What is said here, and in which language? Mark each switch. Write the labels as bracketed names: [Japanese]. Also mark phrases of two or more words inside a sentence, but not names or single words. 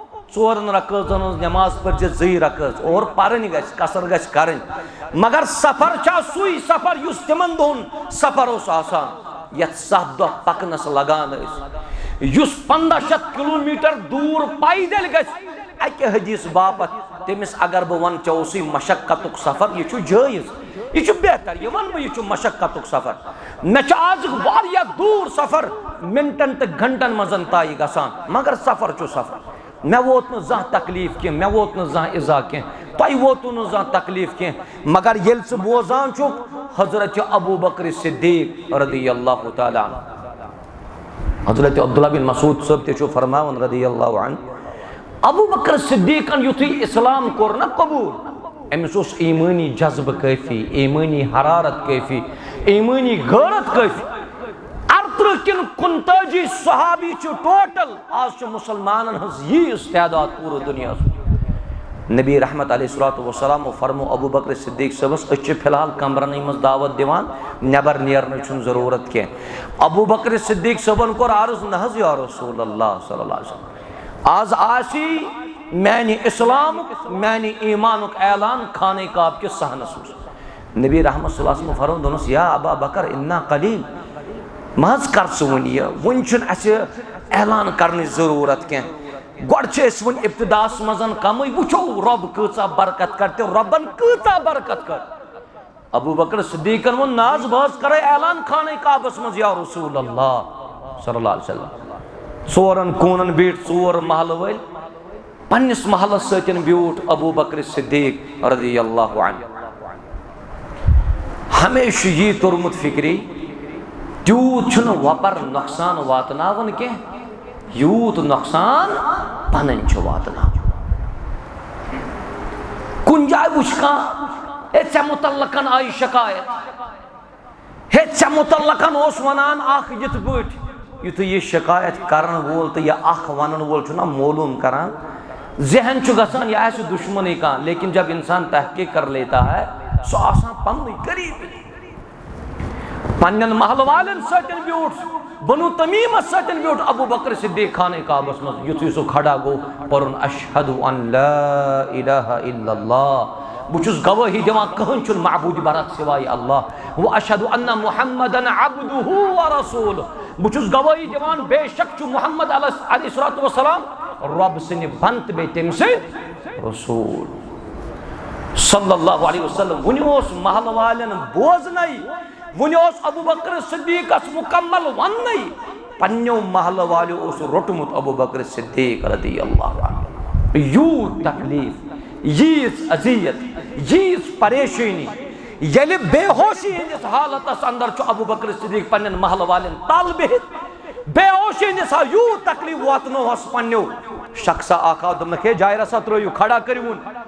[Kashmiri] ژورن رکعتن ہنز نماز پرجہِ 2 رکعت اور پرن گژھِ قصر گژھِ کرٕنۍ مگر سفر چھا سُے سفر یُس تِمن دۄہن سفر اوس آسان یتھ 7 دۄہ پکنس لگان ٲسۍ یُس 1500 کلومیٹر دوٗر پیدل گژھِ اکہِ حدیث باپتھ تٔمِس اگر بہٕ ونہٕ ژےٚ اوسُے مشقتُک سفر یہِ چھُ جٲیز یہ چھُ بہتر یہ ون بہٕ یہِ چھُ مشقتُک سفر مےٚ چھُ آز واریاہ دوٗر سفر منٹن تہٕ گھنٹن منٛز طے گژھان مگر سفر چھُ سفر مےٚ ووت نہٕ زانٛہہ تکلیٖف کینٛہہ مےٚ ووت نہٕ زانٛہہ اِزا کینٛہہ تۄہہِ ووتوٕ نہٕ زانٛہہ تکلیٖف کینٛہہ مگر ییٚلہِ ژٕ بوزان چھُکھ حضرت ابو بکر صدیق [Arabic] رضی اللہ تعالیٰ عنہ [Kashmiri] حضرت عبداللہ بن مسعود صٲب تہِ چھُ فرماوان [Arabic] رضی اللہ عنہ [Kashmiri] ابو بکر صدیقن یُتھُے اسلام کوٚر نا قبوٗل أمِس اوس ایٖمٲنی جذبہٕ کٲفی ایٖمٲنی حرارت کٲفی ایٖمٲنی غٲرت کٲفی 38 کِنہٕ 39 صحابی چھِ ٹوٹل آز چھُ مُسلمانن ہٕنٛز ییٖژ تعداد پوٗرٕ دُنیاہس نبی رحمت [Arabic] علیہ الصلوۃ والسلام [Kashmiri] فرمو ابو بکر صدیق صٲبس أسۍ چھِ فی الحال کمرنٕے منٛز دعوت دِوان نٮ۪بر نیرنٕچ چھُنہٕ ضروٗرت کینٛہہ ابو بکر صدیق صٲبن کوٚر عرض نہ حظ [Arabic] یا رسول اللہ صلی اللہ علیہ وسلم [Kashmiri] آز آسی میانہِ اسلامُک میانہِ ایٖمانُک اعلان خانہ کعبہ کِس صحنس منٛز نبی رحمت [Arabic] صلی اللہ علیہ وسلم [Kashmiri] فرمو دوٚپنس [Arabic] یا ابا بکر انا قلیل [Kashmiri] ما حظ کر ژٕ وۄنۍ یہِ وۄنۍ چھُنہٕ اَسہِ اعلان کرنٕچ ضروٗرت کینٛہہ گۄڈٕ چھِ أسۍ وۄنۍ ابتداہس منٛز کمٕے وٕچھو رۄب کۭژاہ برکت کر تہٕ رۄبن کۭژاہ برکت کر ابو بکر صدیقن ووٚن نہ حظ بہٕ حظ کرے اعلان خانہ کعبس منٛز [Arabic] یا رسول اللہ صلی اللہ علیہ وسلم [Kashmiri] ژورن کوٗنن بیٖٹھۍ 4 محلہٕ وٲلۍ پننس محلس سۭتۍ بیوٗٹھ ابو بکر صدیق [Arabic] رضی اللہ عنہ [Kashmiri] ہمیشہ یی توٚرمُت فکری تیوٗت چھُنہٕ وۄپر نۄقصان واتناوان کینٛہہ یوٗت نۄقصان پنٕنۍ چھُ واتناوان کُنہِ جایہِ وٕچھ کانٛہہ ہے ژےٚ مُتعلقن آیہِ شکایت ہے ژےٚ مُتعلقن اوس ونان اکھ یِتھ پٲٹھۍ یُتھُے یہِ شکایت کرن وول تہٕ یہِ اکھ ونن وول چھُ نا معلوم کران ذہن چھُ گژھان یہِ آسہِ دشمنٕے کانٛہہ [Urdu] لیکن جب انسان تحقیق کر لیتا ہے [Kashmiri] سُہ آسان پننُے قریبی پننٮ۪ن محلہٕ والٮ۪ن سۭتۍ بیوٗٹھ بنو تمیٖمس سۭتۍ بیوٗٹھ ابو بکر صدیق خانہ کعبس منٛز یُتھُے سُہ کھڑا گوٚو پوٚرُن [Arabic] اشہدُ ان لا الہ الا اللہ [Kashmiri] بہٕ چھُس گوٲہی دِوان کٕہٕنۍ چھُنہٕ معبوٗدِ برحق سوائے اللہ [Arabic] واشہدُ ان محمدن عبدہ ورسولہ [Kashmiri] بہٕ چھُس گوٲہی دِوان بے شک چھُ محمد [Arabic] علیہ الصلوۃ والسلام [Kashmiri] رۄب سٕنٛدِ بنٛدٕ بیٚیہِ تٔمۍ سٕنٛدۍ رسوٗل [Arabic] صلی اللہ علیہ وسلم [Kashmiri] وُنہِ اوس محلہٕ والٮ۪ن بوزنَے وُنہِ اوس ابو بکر صدیقس مکمل وننَے پننیو محلہٕ والیو اوس روٚٹمُت ابو بکر صدیق [Arabic] رضی اللہ عنہ [Kashmiri] یوٗت تکلیٖف ییٖژ اذیت ییٖژ پریشٲنی ییٚلہِ بے ہوشی ہٕنٛدِس حالتس اندر چھُ ابو بکر صدیق پننٮ۪ن محلہٕ والٮ۪ن تل بِہِتھ بے ہوشی ہٕنٛدِس یوٗت تکلیٖف واتنوہس پننیو شخصا اکھ آو دوٚپنکھ ہے جاے رسا ترٲیِو کھڑا کٔرِوُن